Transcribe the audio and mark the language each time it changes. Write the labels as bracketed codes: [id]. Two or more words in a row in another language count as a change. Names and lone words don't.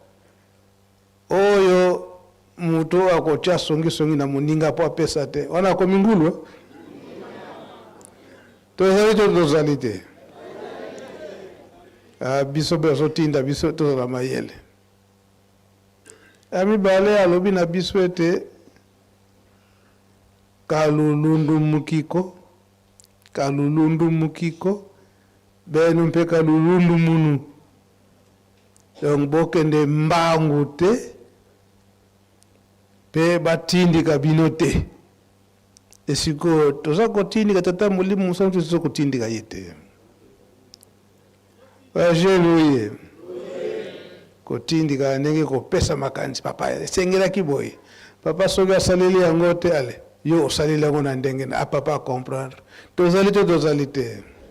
[ln] oyo mutu akotia songi na moninga po apesa te wana akomi ngulu tozali te biso bazotinda biso tozala mayele amibale alobi na biso ete kalulundu mukiko benu mpe kalulundu munu donc bokende mbangu te pe batindika bino te esiko toza kotindika tata mulimu musa toza kotindika ye te alleluya kotindika ndenge kopesa makanisi papa esengelaki boye papa soki asaleli yango te ale yo osaleli yango na ndenge na papa comprendre tozali te